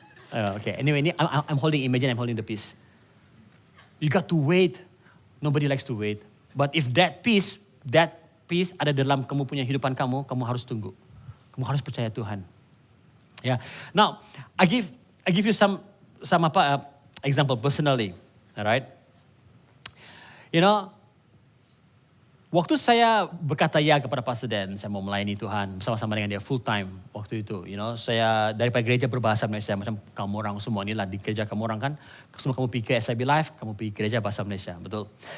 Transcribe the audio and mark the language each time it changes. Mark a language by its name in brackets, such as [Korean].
[English] Okay. Anyway, I'm holding the piece. You got to wait. Nobody likes to wait. But if that peace [Malay] ada dalam kamu punya hidupan kamu harus tunggu. Kamu harus percaya Tuhan. [English] Yeah. Now, I give you some example personally. Alright? [Malay] You know, waktu saya berkata ya kepada Pastor Dan, saya mau melayani Tuhan bersama-sama dengan dia full time waktu itu. You know, saya daripada gereja berbahasa Malaysia macam kamu orang semua ni lah di gereja kamu orang kan, semua kamu pergi ke SIB Live, kamu pergi gereja bahasa Malaysia, betul?